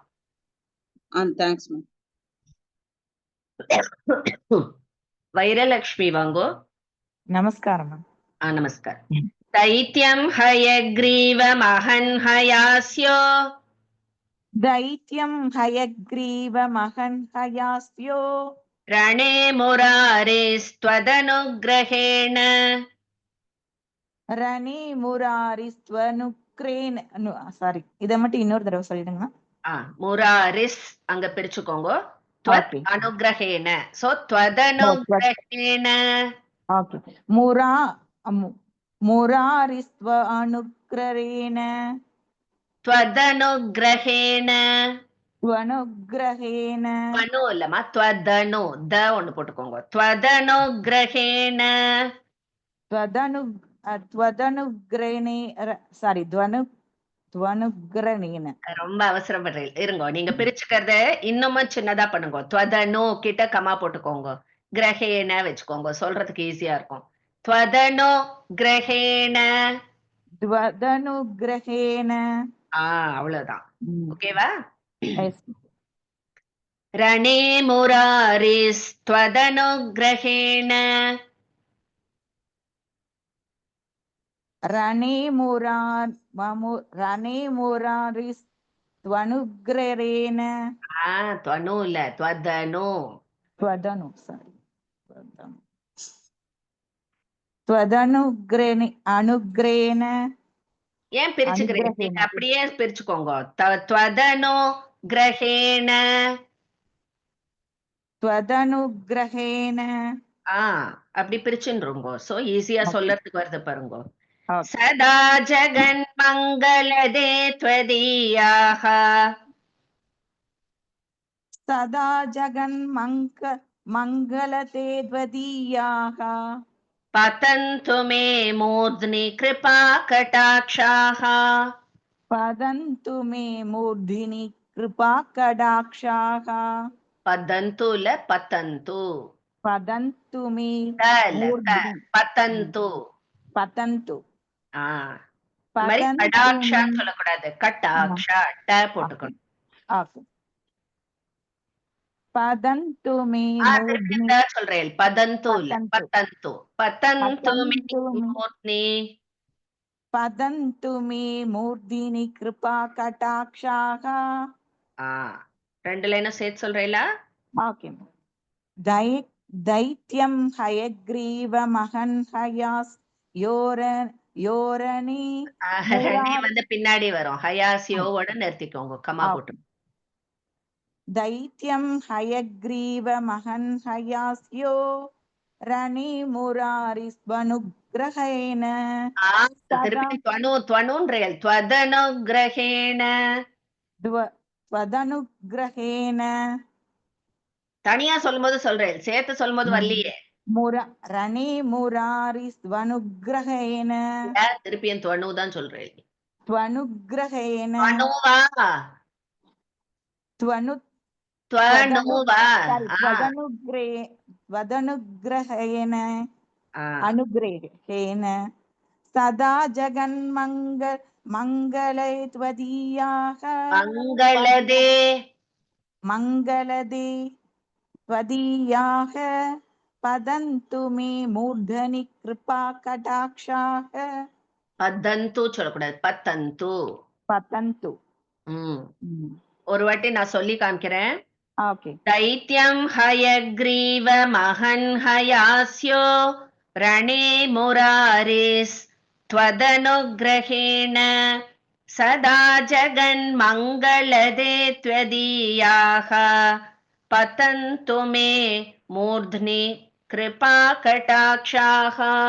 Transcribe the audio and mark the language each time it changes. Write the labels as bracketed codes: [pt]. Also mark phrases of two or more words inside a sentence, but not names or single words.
[ta] தேங்க்ஸ் மேம். வைரலக்ஷ்மி வாங்கோ. நமஸ்காரம் மேம். நமஸ்காரம். [sa] दैत्यं हयग्रीवमहन्हयास्यो रणे मुरारिस्त्वदनुग्रहेण [ta] சாரி, இத மட்டும் இன்னொரு தடவை சொல்லிடுங்க. முராரிஸ் அங்க பிரிச்சுக்கோங்க. அனுகிரகேன. [sa] சோ त्वदनुग्रहेण. ஓகே. मुरारिस्त्व अनुग्रेण त्वदनुग्रहेण. त्वनुग्रहेण. [ta] त्वनु இல்லமா, त्वदनु த ஒன்னு போட்டுக்கோங்க. [sa] त्वदनुग्रहेण. त्वदनुग्रहेणे சாரி त्वनुग्रहेण. [ta] ரொம்ப அவசரப்படுறீங்க, இருங்க. நீங்க பிரிச்சுக்கிறத இன்னமும் சின்னதா பண்ணுங்க. त्वदनु கிட்ட கமா போட்டுக்கோங்க, கிரஹேண வச்சுக்கோங்க, சொல்றதுக்கு ஈஸியா இருக்கும். [sa] त्वदनुग्रहेण. त्वदनुग्रहेण. [ta] அவ்வளவுதான். ஓகேவா? [sa] रणे मुरारिस् त्वदनुग्रहेण. रणे मुरारिस् त्वनुग्ररेण [ta] துவனு இல்ல துவதனு. [sa] त्वदनु sorry त्वदनुग्रेण अनुग्रेण [ta] ஏன் பிரிச்சுக்கிறீங்க? நீங்க [sa] अनुग्रहेण [ta] அப்படியே பிரிச்சுக்கோங்க. துவதனு கிரகேண. [sa] त्वदनुग्रहेण [ta] அப்படி பிரிச்சுருங்கோ. சோ ஈஸியா [en] Okay. [ta] சொல்லறதுக்கு வருது பாருங்க. [en] Okay. [sa] सदा जगन् मङ्गलदे त्वदीयाः सदा मङ्गलते त्वदीयाः पतन्तु मे मूर्ध्नि कृपा कटाक्षाः. पतन्तु मे मूर्धिनि कृपा कटाक्षाः [ta] பதந்து இல்ல பதந்து. [sa] पतन्तु मे मूर्ध्नि पतन्तु. पतन्तु [ta] இந்த மாதிரி [sa] पतन्तु [ta] கடாக்ஷான்னு சொல்லக்கூடாது. கட்டாக்ஷா ட போட்டுக்கணும். [sa] Okay. पतन्तु मे मूर्ध्नि [ta] சொல்றேன். பதந்து இல்ல பதந்து. [sa] पतन्तु मे मूर्ध्नि. पतन्तु मे मूर्धिनि कृपा कटाक्षाः [ta] ரெண்டு லைனும் சேர்த்து சொல்றேல. [en] Okay. [sa] दैत्यं हयग्रीव महन्हयास् योரணி [ta] வந்து பின்னாடி வரும். ஹயாசியோவோட நிறுத்திக்கோங்க. கமா போட்டு. [sa] दैत्यं हयग्रीव महन्हयास्यो रणि मुरारिस्वनुग्रहेन [ta] திருப்பி துவனுன்றேல். துவதனுக்ரஹேண. [sa] त्वदनुग्रहेण [ta] தனியா சொல்லும்போது சொல்றேன், சேர்த்து சொல்லும்போது வரலையே. [sa] रणि मुरारिस्वनुग्रहेन [ta] திருப்பியும் துவனு தான் சொல்றேன். [sa] त्वनुग्रहेण त्वदनुग्रहेण अनुग्रहेण सदा मङ्गले त्वदीयाः मङ्गलदे त्वदीयाः पतन्तु मे मूर्धनि कृपा कटाक्षाः. [ta] பதந்து சொல்லக்கூடாது. பத்தந்து. [sa] பதந்து. [ta] ஒரு வாட்டி நான் சொல்லி காமிக்கிறேன். ஓகே. [sa] दैत्यं हयग्रीव महन्हयास्यो रणे मुरारिस् त्वदनुग्रहेण सदा जगन्मङ्गलदे त्वदीयाः पतन्तु मे मूर्ध्नि कृपा कटाक्षाः.